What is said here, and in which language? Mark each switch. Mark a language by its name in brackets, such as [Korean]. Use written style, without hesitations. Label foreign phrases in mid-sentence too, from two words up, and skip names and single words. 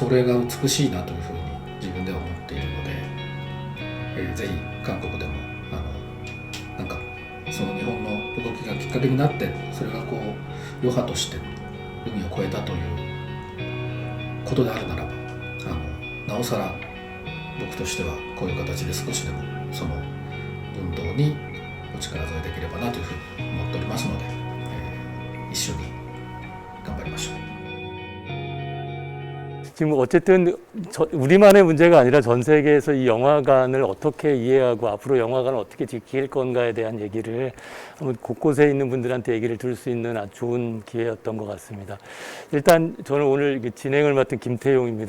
[Japanese] それが美しいなというふうに自分では思っているので、ぜひ韓国でもなんかその日本の動きがきっかけになって、それが余波として海を越えたということであるならば、なおさら僕としてはこういう形で少しでもその運動にお力添えできればなというふうに思っておりますので、一緒に頑張りましょう。 [Korean] 지금 어쨌든 우리만의 문제가 아니라 전 세계에서 이 영화관을 어떻게 이해하고 앞으로 영화관을 어떻게 지킬 건가에 대한 얘기를 한번 곳곳에 있는 분들한테 얘기를 들을 수 있는 아주 좋은 기회였던 것 같습니다. 일단 저는 오늘 진행을 맡은 김태용입니다.